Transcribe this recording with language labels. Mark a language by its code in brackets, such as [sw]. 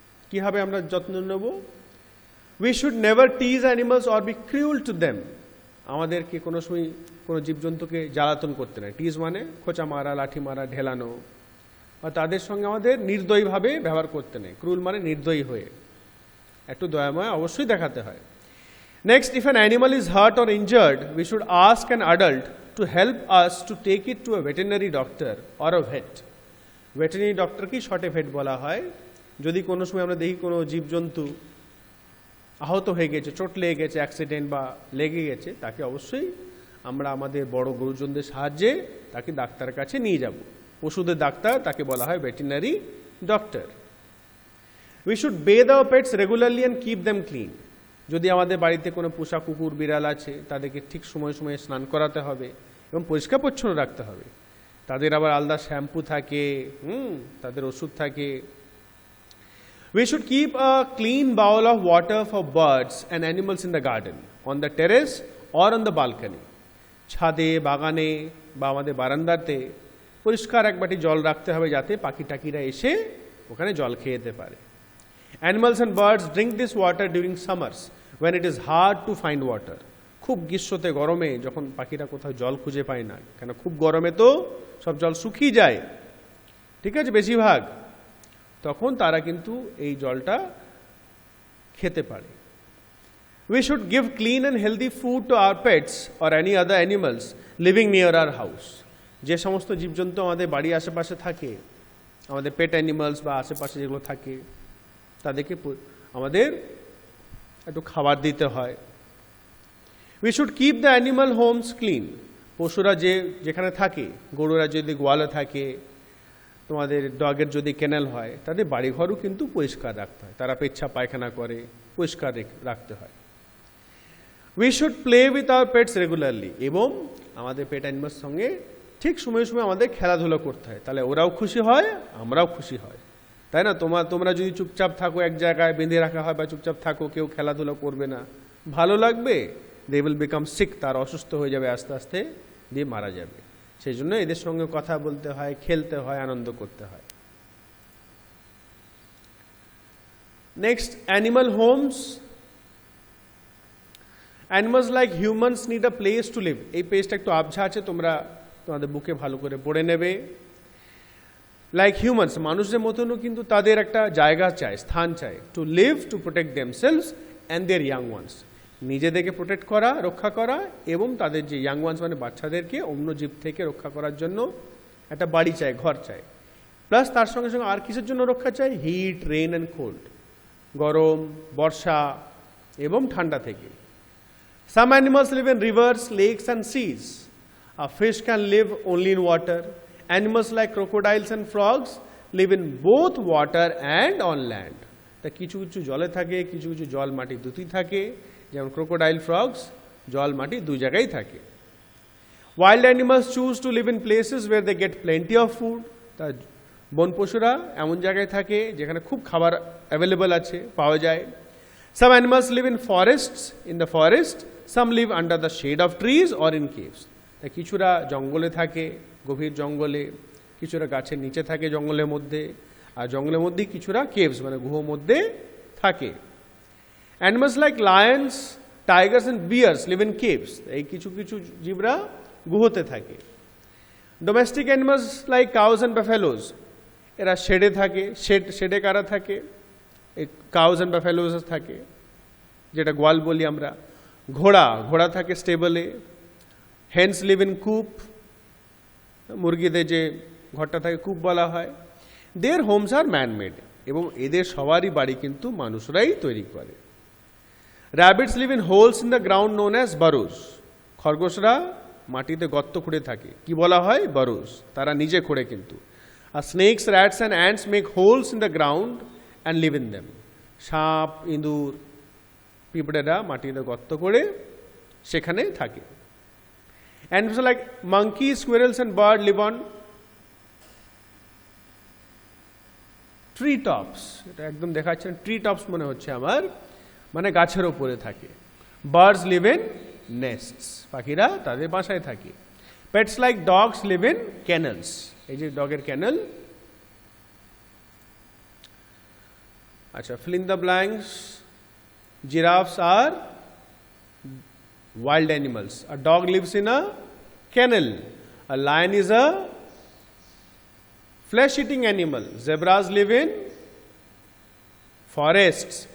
[bn] কীভাবে আমরা যত্ন নেব? [en] we should never tease animals or be cruel to them, [bn] আমাদেরকে কোনো সময় কোনো জীবজন্তুকে জ্বালাতন করতে নেই। টিজ মানে খোঁচা মারা, লাঠি মারা, ঢেলানো, বা তাদের সঙ্গে আমাদের নির্দয়ীভাবে ব্যবহার করতে নেই। ক্রুল মানে নির্দয়ী হয়ে, একটু দয়াময় অবশ্যই দেখাতে হয়। [en] Next, if an animal is hurt or injured, we should ask an adult to help us to take it to a veterinary doctor or a vet. [bn] Veterinary doctor কি শর্টে ভেট বলা হয়। যদি কোনো সময় আমরা দেখি কোনো জীবজন্তু আহত হয়ে গেছে, চোট লেগে গেছে, অ্যাক্সিডেন্ট বা লেগে গেছে, তাকে অবশ্যই আমরা আমাদের বড় গুরুজনদের সাহায্যে তাকে ডাক্তারের কাছে নিয়ে যাব। পশুদের ডাক্তার, তাকে বলা হয় veterinary doctor. [en] We should bathe our pets regularly and keep them clean. [bn] যদি আমাদের বাড়িতে কোনো পোষা কুকুর বিড়াল আছে, তাদেরকে ঠিক সময়ে সময়ে স্নান করাতে হবে এবং পরিষ্কার পরিচ্ছন্ন রাখতে হবে। তাদের আবার আলাদা শ্যাম্পু থাকে, তাদের ওষুধ থাকে। [en] We should keep a clean bowl of water for birds and animals in the garden, on the terrace or on the balcony. [bn] ছাদে, বাগানে বা আমাদের বারান্দাতে পরিষ্কার এক বাটি জল রাখতে হবে, যাতে পাখি টাকিরা এসে ওখানে জল খেয়ে যেতে পারে। [en] Animals and birds drink this water during summers when it is hard to find water. [bn] খুব গ্রীষ্মতে, গরমে, যখন পাখিরা কোথাও জল খুঁজে পায় না, কেন খুব গরমে তো সব জল শুকিয়ে যায়, ঠিক আছে, বেশিরভাগ, তখন তারা কিন্তু এই জলটা খেতে পারে। [en] We should give clean and healthy food to our pets or any other animals living near our house. [bn] যে সমস্ত জীবজন্তু আমাদের বাড়ির আশেপাশে থাকে, আমাদের পেট অ্যানিমালস বা আশেপাশে যেগুলো থাকে, তাদেরকে আমাদের একটু খাবার দিতে হয়। [en] We should keep the animal homes clean. [bn] পশুরা যেখানে থাকে, গরুরা যদি গোয়ালে থাকে, তোমাদের ডগের যদি কেনেল হয়, তাদের বাড়িঘরও কিন্তু পরিষ্কার রাখতে হয়। তারা পেচ্ছাপ পায়খানা করে, পরিষ্কার রাখতে হয়। [en] We should play with our pets regularly. [bn] এবং আমাদের পেট অ্যানিমালস সঙ্গে ঠিক সময়ে সময়ে আমাদের খেলাধুলো করতে হয়, তাহলে ওরাও খুশি হয়, আমরাও খুশি হয়, তাই না? তোমরা যদি চুপচাপ থাকো, এক জায়গায় বেঁধে রাখা হয় বা চুপচাপ থাকো, কেউ খেলাধুলো করবে না, ভালো লাগবে? [en] they will become sick, [bn] তার অসুস্থ হয়ে যাবে, আস্তে আস্তে দিয়ে মারা যাবে। সেই জন্য এদের সঙ্গে কথা বলতে হয়, খেলতে হয়, আনন্দ করতে হয়। [en] Next, animal homes. Animals like humans need a place to live. [bn] এই পেজটা একটু আবঝা আছে, তোমরা তোমাদের বুকে ভালো করে পড়ে নেবে। [en] like humans, [bn] মানুষের মতনও কিন্তু তাদের একটা জায়গা চায়, স্থান চায়, [en] To live, to protect themselves and their young ones. [bn] নিজেদেরকে প্রোটেক্ট করা, রক্ষা করা, এবং তাদের যে ইয়াং ওয়ান্স মানে বাচ্চাদেরকে অন্য জীব থেকে রক্ষা করার জন্য একটা বাড়ি চাই, ঘর চাই। প্লাস তার সঙ্গে সঙ্গে আর কিসের জন্য রক্ষা চাই? [en] heat, rain and cold, [bn] গরম, বর্ষা এবং ঠান্ডা থেকে। [en] Some animals live in rivers, lakes and seas. A fish can live only in water. Animals like crocodiles and frogs live in both water and on land. [bn] তা কিছু কিছু জলে থাকে, কিছু কিছু জল মাটি দুটোই থাকে, যেমন ক্রোকোডাইল, ফ্রগস জল মাটি দুই জায়গায় থাকে। [en] Wild animals choose to live in places where they get plenty of food. [bn] তা বন পশুরা এমন জায়গায় থাকে যেখানে খুব খাবার অ্যাভেলেবল আছে, পাওয়া যায়। [en] Some animals live in forests, in the forest. Some live under the shade of trees or in caves. [bn] তা কিছুরা জঙ্গলে থাকে, গভীর জঙ্গলে, কিছুরা গাছের নিচে থাকে জঙ্গলের মধ্যে, আর জঙ্গলের মধ্যে কিছুরা কেভস মানে গুহর মধ্যে থাকে। [en] Animals like lions, tigers and bears live in caves. [bn] এই কিছু কিছু জীবরা গুহতে থাকে। [en] Domestic animals like cows and buffaloes, [bn] এরা শেডে থাকে। শেডে কারা থাকে? এই [en] cows and buffaloes [bn] থাকে, যেটা গোয়াল বলি আমরা। ঘোড়া, ঘোড়া থাকে স্টেবলে। [en] hens live in coop, [bn] মুরগিদের যে ঘরটা থাকে কূপ বলা হয়। [en] their homes are manmade, [bn] এবং এদের সবারই বাড়ি কিন্তু মানুষরাই তৈরি করে। [en] rabbits live in holes in the ground known as burrows, [bn] খরগোশরা মাটিতে গর্ত খুঁড়ে থাকে, কি বলা হয়? [en] burrows, [bn] তারা নিজে খোঁড়ে কিন্তু। আর [en] snakes, rats and ants make holes in the ground and live in them, [bn] সাপ, ইঁদুর, পিঁপড়েরা মাটিতে গর্ত করে সেখানে থাকে। [en] animals like monkey, squirrels and bird live on tree tops, [bn] এটা একদম দেখাচ্ছেন [en] tree tops [bn] মনে হচ্ছে আমার, মানে গাছের ওপরে থাকে। [en] birds live in nests, [bn] পাখিরা তাদের বাসায় থাকে। [en] Pets like dogs live in kennels, এই যে ডগের ক্যানেল। আচ্ছা, fill in the blanks. Giraffes are wild animals. A dog lives in a kennel. A lion is a flesh-eating animal. Zebras live in forests.